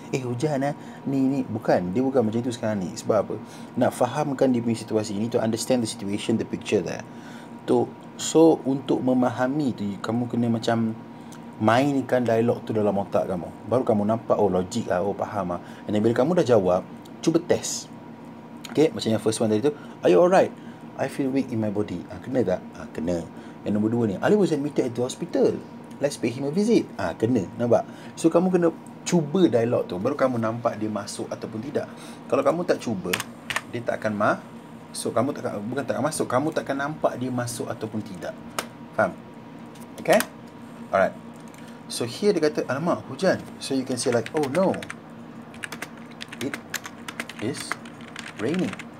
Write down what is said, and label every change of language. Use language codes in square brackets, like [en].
[ms] Hujan lah, ni bukan, dia bukan macam itu sekarang ni. Sebab apa? Nak fahamkan dia punya situasi. [en] You need to understand the situation, the picture there. [ms] So untuk memahami tu, kamu kena macam mainkan dialog tu dalam otak kamu. Baru kamu nampak, logik lah, faham lah. [en] And then [ms] bila kamu dah jawab, cuba test. [en] Okay, [ms] macam yang first one tadi tu, [en] are you alright? I feel weak in my body. [ms] Kena tak? Kena. Yang nombor 2 ni, [en] Ali was admitted at the hospital. Let's pay him a visit. [ms] Kena. Nampak? So kamu kena cuba dialog tu, baru kamu nampak dia masuk ataupun tidak. Kalau kamu tak cuba, dia tak akan masuk. Kamu tak akan masuk, kamu tak akan nampak dia masuk ataupun tidak. Faham? Okay? Alright. [en] So here [ms] dia kata, alamak hujan. [en] So you can say like, oh no, it is raining.